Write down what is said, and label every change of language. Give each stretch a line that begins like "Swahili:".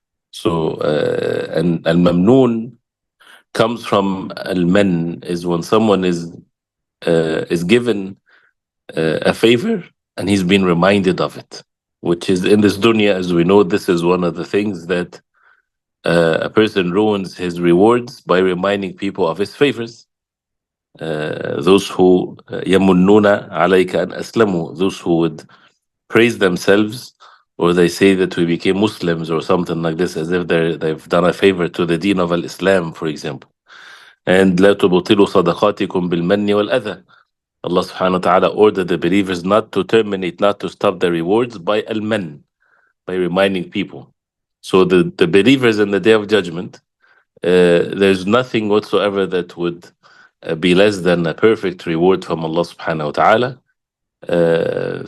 English: So and al-mamnoon comes from al-man, is when someone is given a favor and he's been reminded of it, which is in this dunya, as we know, this is one of the things that a person ruins his rewards by reminding people of his favors. Those who
Arabic: يمنون عليك أن أسلموا,
English: those who would praise themselves, or they say that we became Muslims or something like this, as if they've done a favor to the deen of al-Islam, for example.
Arabic: And لا تبطلوا صدقاتكم بالمن والأذى.
English: Allah subhanahu wa ta'ala ordered the believers not to terminate, not to stop their rewards by al-man, by reminding people. So the believers in the Day of Judgment, there's nothing whatsoever that would be less than a perfect reward from Allah subhanahu wa ta'ala.